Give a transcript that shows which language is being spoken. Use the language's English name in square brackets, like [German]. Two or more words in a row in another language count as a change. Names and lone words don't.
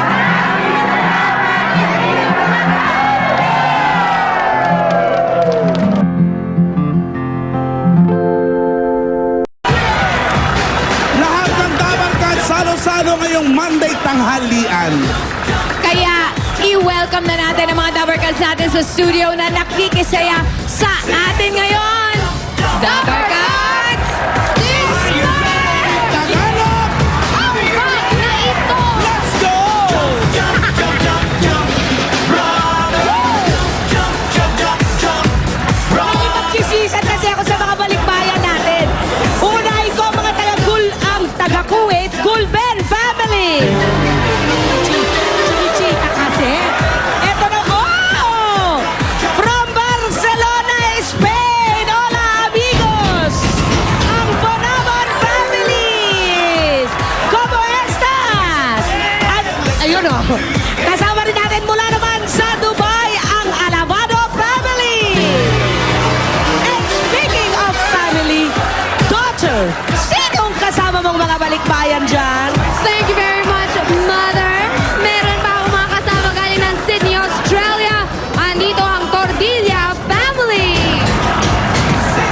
[Filipino] Lahat ng Dabarkad salo-salo ngayong Monday tanghalian. Kaya i-welcome na natin ang mga Dabarkads natin sa studio na nakikisaya sa atin ngayon. Dabarkads! Tagalog! Ang rock na ito! [English] Let's go! [Filipino] Magsisisan kasi ako sa mga balikbayan natin. Unahin ko ang mga taga-Kuwait, Gulben family. Chika kasi. Eto na, [English] from Barcelona, Spain. [Spanish] Hola, amigos. [Filipino] Ang Bonaban families. [Spanish] ¿Cómo estas? [Filipino] At, ayun kasama rin natin mula naman sa Dubai, ang Alabado family. [English] And speaking of family, daughter, [Filipino] sinong kasama mong mga balikbayan dyan? [English] Thank you very much, Mother. [Filipino] Meron pa akong mga kasama galing ng Sydney, Australia. Andito ang Tordilla family.